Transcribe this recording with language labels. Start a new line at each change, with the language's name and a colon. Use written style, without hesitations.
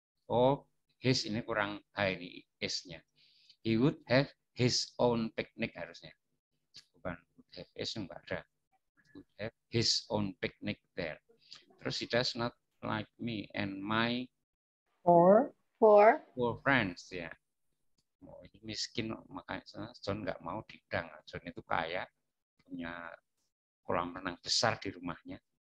Indonesian: Oh, his ini kurang high ini is-nya.
English: He would have his own picnic
Indonesian: harusnya. Bukan
English: would have is
Indonesian: enggak ada.
English: Would have his own picnic there.
Indonesian: Terus
English: he does not like me and my four friends
Indonesian: ya. Oh, ini miskin makanya John nggak mau didang. John itu kaya, punya kolam renang besar di rumahnya.